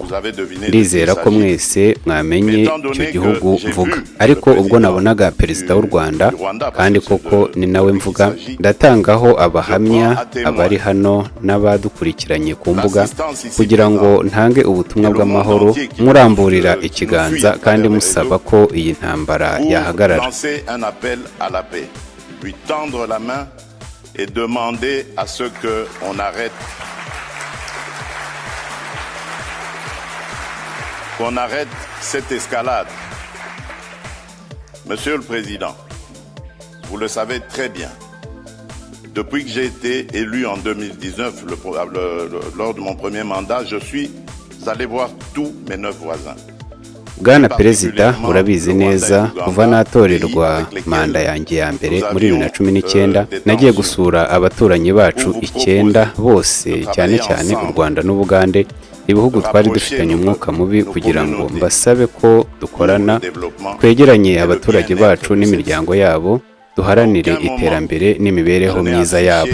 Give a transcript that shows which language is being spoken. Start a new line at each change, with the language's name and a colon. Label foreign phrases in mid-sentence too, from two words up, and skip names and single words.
Kinyarwanda: Ndizera ko mwese mwamenye icyo gihugu mvuga, ariko ubwo nabonaga perezida w'u Rwanda kandi koko ni nawe mvuga, ndatangaho abahamya abari hano n'abadukurikiranye ku mbuga kugira ngo ntange ubutumwa bw'amahoro, muramburira ikiganza kandi musaba ko iyi ntambara yahagarara.
French: Qu'on arrête cette escalade. Monsieur le Président, vous le savez très bien, depuis que j'ai été élu en 2019, lors de mon premier mandat, je suis allé voir tous mes 9 voisins.
Kinyarwanda: Bwana Perezida, urabizi neza kuva natorerwa manda yanjye ya mbere muri 2019 nagiye gusura abaturanyi bacu 9 bose, cyane cyane u Rwanda n'Ubugande, ibihugu twari dufitanye umwuka mubi, kugira ngo mbasabe ko dukorana, twegeranye abaturage bacu n'imiryango yabo, duharanire iterambere n'imibereho myiza yabo.